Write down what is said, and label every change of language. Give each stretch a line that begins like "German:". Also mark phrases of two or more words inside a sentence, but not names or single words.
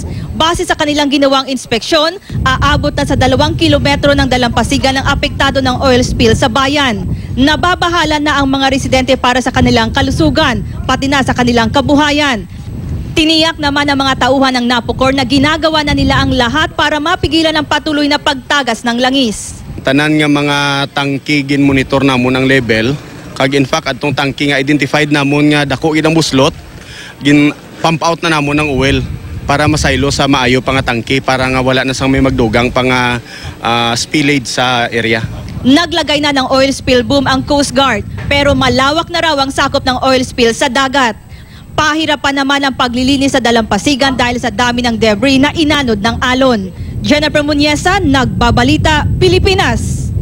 Filipino: Base sa kanilang ginawang inspeksyon, aabot na sa 2 kilometro ng dalampasigan ng apektado ng
English: oil spill
Filipino: sa bayan. Nababahala na ang mga residente para sa kanilang kalusugan, pati na sa kanilang kabuhayan. Tiniyak naman ng mga tauhan ng NAPOCOR na ginagawa na nila ang lahat para mapigilan ang patuloy na pagtagas ng langis.
Hiligaynon: Tanan nga mga tangki gin-monitor namon ang level. Kag
English: in fact,
Hiligaynon: atong tangki nga identified namon nga dako gid ang buslot, gin-
English: pump out
Hiligaynon: na namon ang oil para masaylo sa maayo pa nga tangki para nga wala na sang may magdugang pa nga spillage sa area.
Filipino: Naglagay na ng
English: oil spill boom
Filipino: ang Coast Guard pero malawak na raw ang sakop ng
English: oil spill
Filipino: sa dagat. Pahirapan naman ang paglilinis sa dalampasigan dahil sa dami ng debris na inanod ng alon. Jennifer Muñesa, Nagbabalita, Pilipinas.